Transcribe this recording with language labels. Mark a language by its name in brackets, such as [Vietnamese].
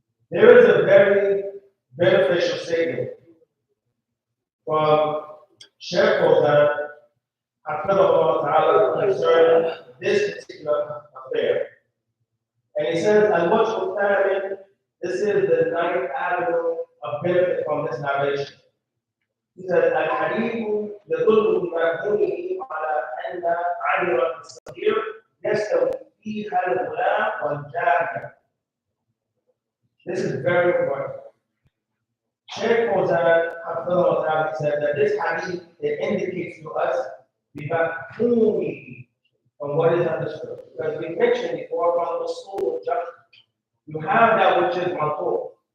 [English] There is a very beneficial statement from Sheikh Fawzan concerning this particular affair. And he says, and what you'll find, this is the ninth avenue of benefit from this narration. [Arabic] He says, الحديث يدل بمفهومه على أن عامل الصغير يستوي فيها الغلام والجارية. [English] This is very important. Sheikh Fawzan said that this hadith, it indicates to us [Arabic] بمفهومه [English] from what is understood. Because we mentioned before from the school of judgment, you have that which is mantur.